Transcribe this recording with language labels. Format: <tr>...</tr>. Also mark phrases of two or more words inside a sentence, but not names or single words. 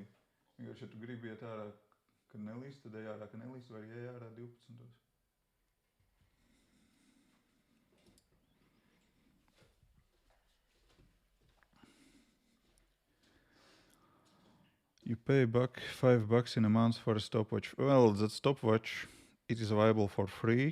<lv>Vienkārši, ja tu gribi iet ārā, kad nelīst, tad ej ārā, kad nelīst, vai ej ārā 12.</lv> <en>You pay $5 in a month for a stopwatch. Well, that stopwatch, it is available for free.</en>